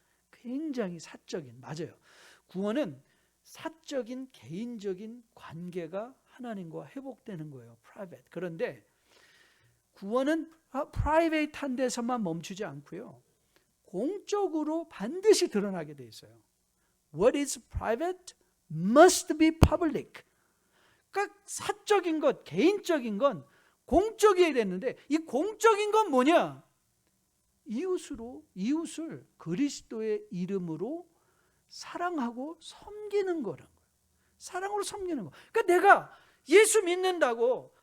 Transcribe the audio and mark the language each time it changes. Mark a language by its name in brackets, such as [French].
[Korean] 굉장히 사적인, 맞아요. 구원은 사적인, 개인적인 관계가 하나님과 회복되는 거예요. 프라이베이트. 그런데 구원은 프라이베이트한 데서만 멈추지 않고요. 공적으로 반드시 드러나게 돼 있어요. [English] What is private must be public. [Korean] 그러니까 사적인 것, 개인적인 건 공적이어야 되는데 이 공적인 건 뭐냐? 이웃을 그리스도의 이름으로 사랑하고 섬기는 거라는 거예요. 사랑으로 섬기는 거. 그러니까 내가 예수 믿는다고